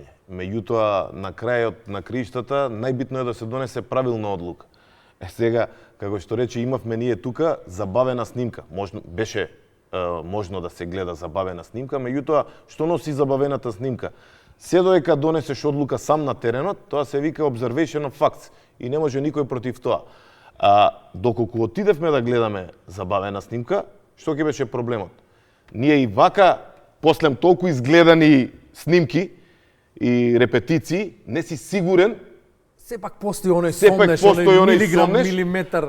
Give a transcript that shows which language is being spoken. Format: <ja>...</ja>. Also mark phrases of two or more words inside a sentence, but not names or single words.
<mk>Меѓутоа, на крајот на криштата, најбитно е да се донесе правилна одлука. Сега, како што рече, имавме ние тука забавена снимка. Беше можно да се гледа забавена снимка, меѓутоа, што носи забавената снимка? Се додека донесеш одлука сам на теренот, тоа се вика</mk> <en>observation of facts</en> <mk>и не може никој против тоа. Доколку отидевме да гледаме забавена снимка, што ќе беше проблемот? Ние и вака, после толку изгледани снимки и репетиции, не си сигурен. Сепак постои оној сомнеш, оној милиграм, милиметар.</mk>